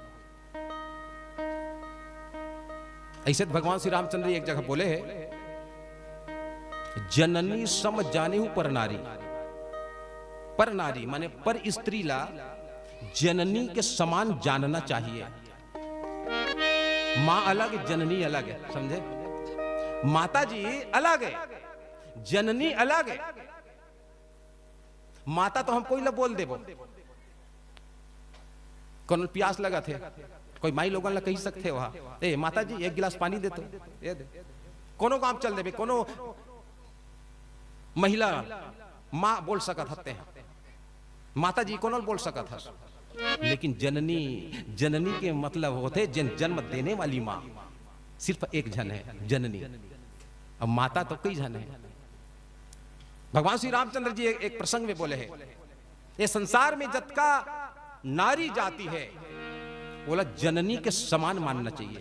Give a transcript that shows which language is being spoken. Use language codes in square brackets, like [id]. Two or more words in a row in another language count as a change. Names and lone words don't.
[hne] ऐसे तो भगवान श्री रामचंद्र एक जगह बोले है, जननी सम जानेहु पर नारी, पर नारी माने पर स्त्री ला जननी के समान जानना चाहिए। मां अलग जननी अलग है, समझे? माता जी अलग है, जननी अलग है। माता तो हम कोई ला बोल देबो, कौन प्यास लगा थे, कोई माई लोगन ला कही सकते वहां, ए माता जी 1 गिलास पानी दे तो, ये दे, कोनो काम चल देबे, कोनो महिला मां बोल सकत हते हैं, माता जी कोनो बोल सकत है। लेकिन जननी, जननी के मतलब होते जन्म देने वाली मां, सिर्फ एक जन है जननी, अब माता तो कई जन है। भगवान श्री रामचंद्र जी एक प्रसंग में बोले हैं, ये संसार में जतका नारी जाति है, बोला जननी के समान मानना चाहिए।